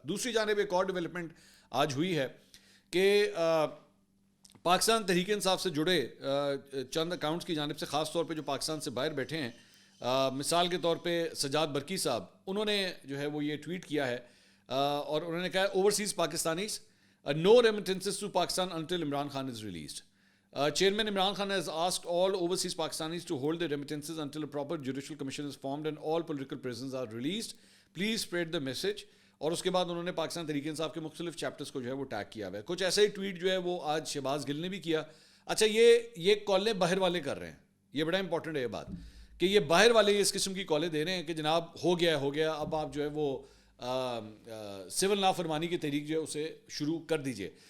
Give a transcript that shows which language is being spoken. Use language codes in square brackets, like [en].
[ur] دوسری جانب ایک اور ڈیولپمنٹ آج ہوئی ہے کہ پاکستان تحریک انصاف سے جڑے چند اکاؤنٹس کی جانب سے, خاص طور پہ جو پاکستان سے باہر بیٹھے ہیں, مثال کے طور پہ سجاد برکی صاحب, انہوں نے جو ہے وہ یہ ٹویٹ کیا ہے اور انہوں نے کہا overseas Pakistanis [en] no remittances to Pakistan until Imran Khan is released. Chairman Imran Khan has asked all overseas Pakistanis to hold their remittances until a proper judicial commission is formed and all political prisoners are released. Please spread the message. [ur] اور اس کے بعد انہوں نے پاکستان تحریک انصاف کے مختلف chapters کو جو ہے وہ ٹیگ کیا ہوا ہے. کچھ ایسا ہی ٹویٹ جو ہے وہ آج شہباز گل نے بھی کیا. اچھا یہ کالیں باہر والے کر رہے ہیں, یہ بڑا امپورٹنٹ ہے یہ بات کہ یہ باہر والے اس قسم کی کالیں دے رہے ہیں کہ جناب ہو گیا اب آپ جو ہے وہ سول نافرمانی کی تحریک جو ہے اسے شروع کر دیجئے.